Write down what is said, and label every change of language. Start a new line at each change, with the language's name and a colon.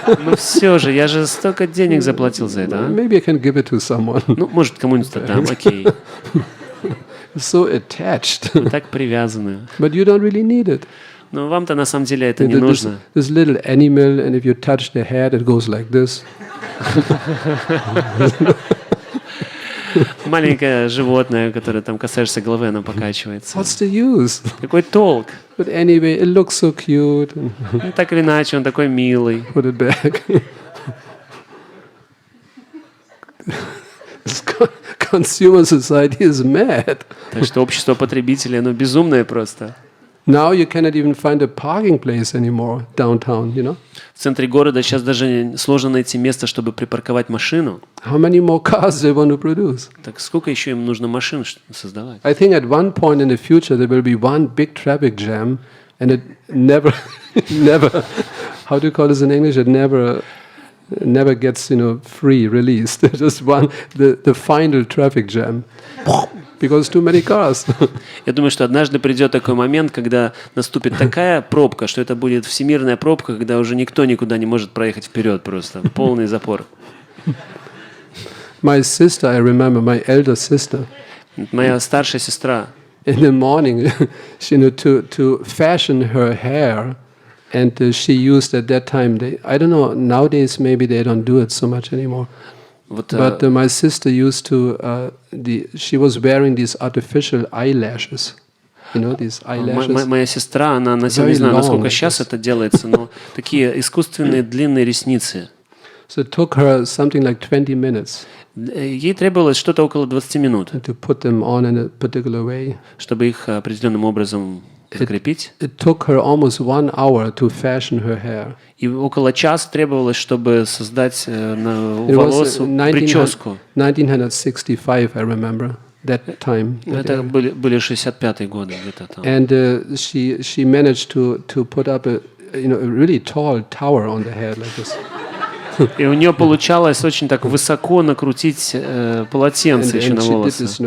Russian: Ну все же, я же столько денег заплатил за это, а?
English: Maybe I can give it to someone.
Russian: Ну, может, кому-нибудь отдам, окей.
English: So attached.
Russian: Так привязаны.
English: But you don't really need it.
Russian: Но вам-то на самом деле это не нужно.
English: This little animal, and if you touch the head, it goes like this.
Russian: Маленькое животное, которое там касаешься головы, оно покачивается.
English: What's the use?
Russian: Какой толк?
English: But anyway, it looks so cute.
Russian: Ну, так или иначе, он такой милый.
English: Put it back. This consumer society is mad.
Russian: Так что общество потребителей, оно безумное просто.
English: Now you cannot even find a parking place anymore downtown, you know?
Russian: В центре города сейчас даже сложно найти место, чтобы припарковать машину.
English: How many more cars they want to produce?
Russian: Так сколько еще им нужно машин создавать?
English: I think at one point in the future there will be one big traffic jam, and it never, never, how do you call this in English? It never gets, free, released. Just the final traffic jam. Because too many cars.
Russian: Я думаю, что однажды придет такой момент, когда наступит такая пробка, что это будет всемирная пробка, когда уже никто никуда не может проехать вперед просто. Полный запор.
English: My sister, I remember, my elder sister.
Russian: Моя старшая сестра.
English: In the morning, to fashion her hair, and she used at that time, I don't know, nowadays maybe they don't do it so much anymore. But my sister used to, she was wearing these artificial eyelashes. You know, these eyelashes.
Russian: Моя сестра, она носила, не знаю, насколько сейчас это делается, но такие искусственные длинные ресницы.
English: So it took her something like 20 minutes.
Russian: Ей требовалось что-то около 20 минут,
English: to put them on in a particular way.
Russian: Чтобы их определенным образом закрепить.
English: It took her almost 1 hour to fashion her hair.
Russian: И около часа требовалось, чтобы создать на волос прическу.
English: 1965, I remember that time.
Russian: Это были 65-е годы где-то там.
English: And she managed to put up a really tall tower on the head like this.
Russian: И у нее получалось очень так высоко накрутить полотенце еще на волосы.